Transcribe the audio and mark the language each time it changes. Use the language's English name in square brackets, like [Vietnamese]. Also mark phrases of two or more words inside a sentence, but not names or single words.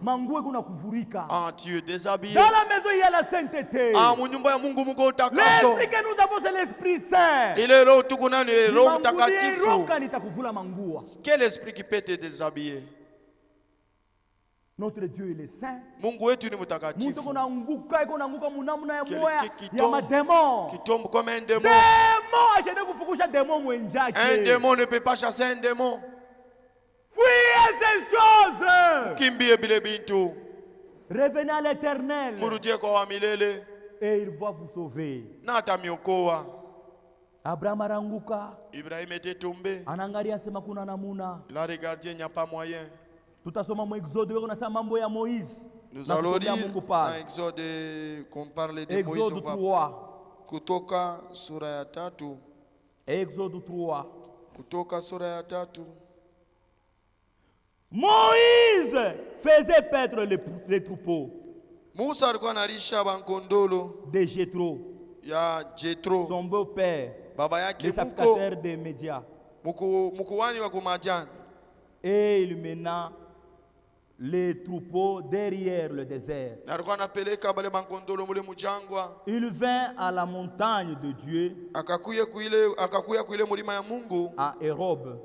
[French] Tu es déshabillé. Dans la maison, il y a la sainteté. L'esprit que nous avons, c'est l'Esprit Saint. Quel esprit qui peut te déshabiller? Notre Dieu il est saint. [Swahili] Mungu wetu ni mtakatifu. Mtu kunaanguka munamna ya moya ya madémon. [French] Qui tombe comme un démon. [Swahili] Démon, achende kufukusha démon mwenjake. [French] Un démon ne peut pas chasser un démon. Fuyez ces choses. [Swahili] Kimbie bile bintu. [French] Revenez à l'Éternel. [Swahili] Murudie kwa milele. [French] Et il va vous sauver. [Swahili] Na atamiokoa. Abraham aranguka. [French] Ibrahim était tombé. [Swahili] Anaangalia sema kuna namuna. [French] Il a regardé, il n'y a pas moyen. [Swahili] Tutasoma mu Exode weko nasema mambo ya Moïse. [French] Nous allons lire dans Exode qu'on parle de Moïse. Exode 3. [Swahili] Kutoka sura ya 3. [French] Exode 3. [Swahili] Kutoka sura ya 3. [French] Moïse faisait paître les troupeaux. [Swahili] Musa alikuwa analisha bankondolo [French] de Jethro. [Swahili] Ya Jethro. [French] Son beau-père. [Swahili] Baba yake [French] le sacrificateur de Média. [Swahili] Mkuwani wa kumajani. [French] Et il mena les troupeaux derrière le désert. Il vint à la montagne de Dieu, à Hérob.